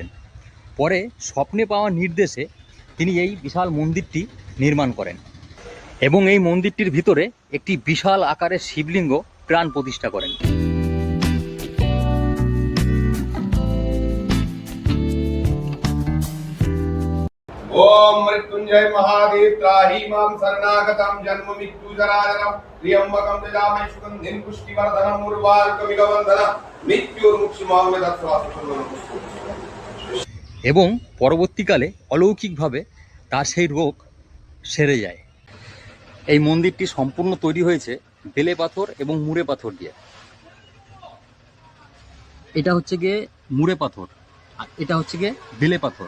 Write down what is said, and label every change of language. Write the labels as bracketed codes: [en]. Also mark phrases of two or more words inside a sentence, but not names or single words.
[bn] পরে স্বপ্নে পাওয়া নির্দেশে তিনি এই বিশাল মন্দিরটি নির্মাণ করেন এবং এই মন্দিরটির ভিতরে একটি বিশাল আকারের শিবলিঙ্গ প্রাণ প্রতিষ্ঠা করেন। [sa] ओम मृत्युंजय महादेव त्राहि मां शरणागतं जन्म मृत्यु जराजरं त्र्यंबकं यजामहे सुगंधिं पुष्टिवर्धनम् उर्वारुकमिव वन्दनं मृत्युर्मुक्षीमामृत स्वास्थ्यं। [bn] এবং পরবর্তীকালে অলৌকিকভাবে তার সেই রোগ সেরে যায়। এই মন্দিরটি সম্পূর্ণ তৈরি হয়েছে বেলে পাথর এবং মুড়ে পাথর দিয়ে। এটা হচ্ছে গিয়ে মুড়ে পাথর আর এটা হচ্ছে গিয়ে বেলে পাথর।